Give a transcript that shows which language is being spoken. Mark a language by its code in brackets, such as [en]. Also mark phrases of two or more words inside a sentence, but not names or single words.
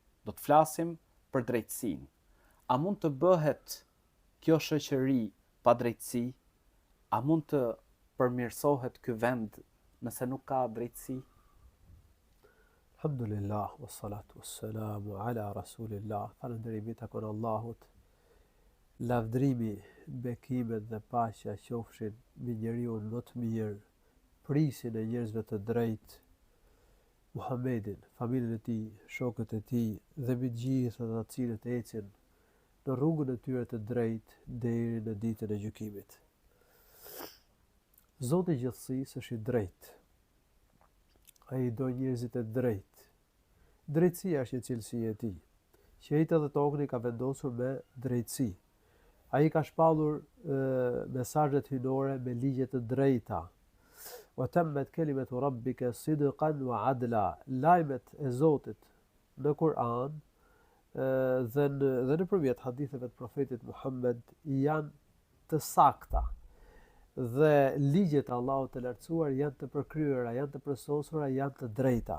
[sq] Do të flasim për drejtësinë. A mund të bëhet kjo shoqëri pa drejtësi? A mund të përmirësohet ky vend nëse nuk ka drejtësi? [ar] الحمد لله، والصلاة والسلام على رسول الله. [sq] Falënderimi takon Allahut. Lavdrimi, bekimet dhe paqja qofshin mbi njeriu më të mirë, prisin e njerëzve të drejtë, Muhammedin, familjen e tij, shokët e tij dhe mbi gjithë ata të cilët ecin në rrugën e tyre të drejtë deri në ditën e gjykimit. Zoti i gjithësisë është i drejtë. Ai do njerëzit e drejtë. Drejtësia është një cilësi e tij. Qiejtë dhe tokën i ka vendosur me drejtësi. Ai ka shpallur mesazhet hynore me ligje të drejta. [ar] وتمت كلمة ربك صدقا وعدلا. [sq] Lajmet e Zotit në Kur'an dhe nëpërmjet haditheve të profetit Muhammed janë të sakta. Dhe ligjet e Allahut të lartësuar janë të përkryera, janë të përsosura, janë të drejta.